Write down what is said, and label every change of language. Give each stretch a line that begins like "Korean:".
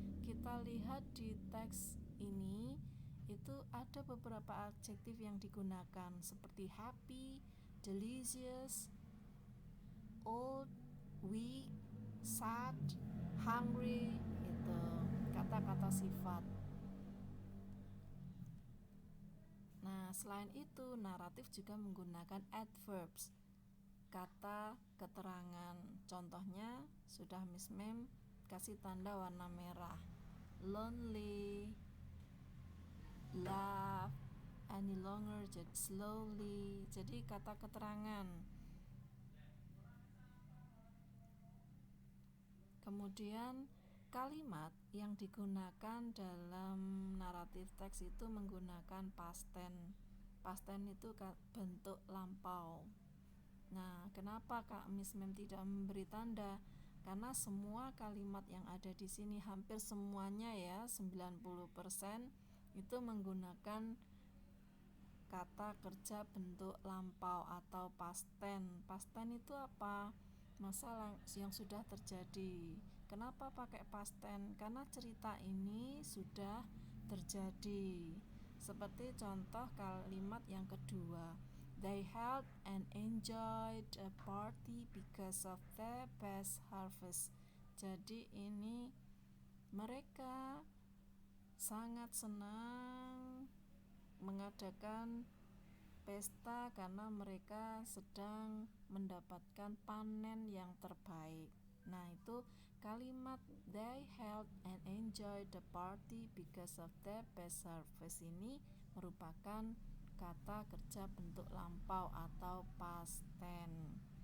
Indonesian: Kita lihat di teks ini itu ada beberapa adjektif yang digunakan seperti happy, delicious, old, weak, sad, hungry, itu kata-kata sifat. Nah, selain itu naratif juga menggunakan adverbs, kata keterangan. Contohnya sudah Miss Mem kasih tanda warna merah.
English: Lonely, laugh, any longer, jadi slowly.
Indonesian: Jadi kata keterangan. Kemudian kalimat yang digunakan dalam naratif teks itu menggunakan past tense. Past tense itu bentuk lampau. Nah, kenapa Kak Miss Mem tidak memberi tanda? Karena semua kalimat yang ada di sini hampir semuanya ya, 90% itu menggunakan kata kerja bentuk lampau atau past tense. Past tense itu apa? Masa yang sudah terjadi. Kenapa pakai past tense? Karena cerita ini sudah terjadi. Seperti contoh kalimat yang kedua,
English: they held and enjoyed a party because of their best harvest.
Indonesian: Jadi ini mereka sangat senang mengadakan pesta karena mereka sedang mendapatkan panen yang terbaik. Nah, itu kalimat
English: they held and enjoyed the party because of their best harvest
Indonesian: ini merupakan kata kerja bentuk lampau atau
English: past tense.